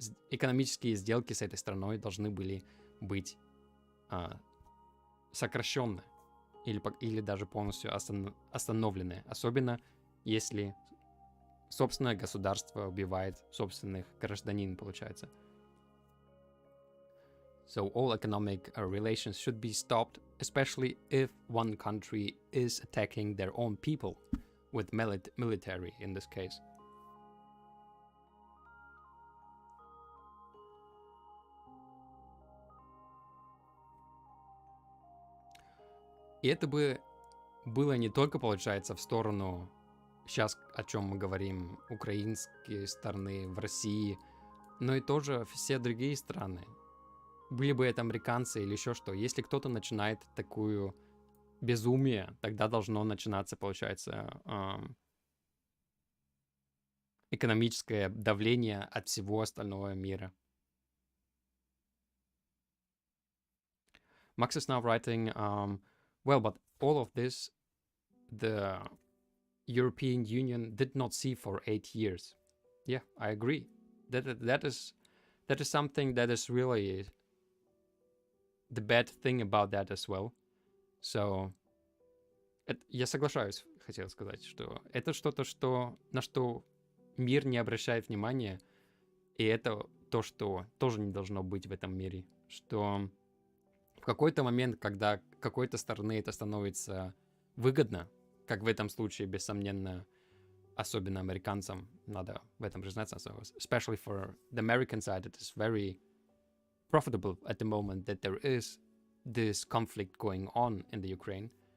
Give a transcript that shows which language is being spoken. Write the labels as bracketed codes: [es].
[ru] экономические сделки с этой страной, должны были быть сокращены или даже полностью остановлены, особенно если собственное государство убивает собственных гражданин, получается. [en] So all economic relations should be stopped, especially if one country is attacking their own people with military in this case. [ru] И это бы было не только, получается, в сторону, сейчас о чем мы говорим, украинские страны в России, но и тоже все другие страны. Были бы это американцы или еще что. Если кто-то начинает такую безумие, тогда должно начинаться, получается, экономическое давление от всего остального мира. [en] Max is now writing, well, but all of this, the European Union did not see for 8 years. Yeah, I agree. That is something that is really the bad thing about that as well. [ru] So, я соглашаюсь, хотел сказать, что это что-то, на что мир не обращает внимания, и это то, что тоже не должно быть в этом мире. Что в какой-то момент, когда какой-то стороны это становится выгодно, как в этом случае, бессомненно, особенно американцам, надо в этом признаться, [en] especially for the American side, it is very profitable at the moment that there is this conflict going on in the Ukraine.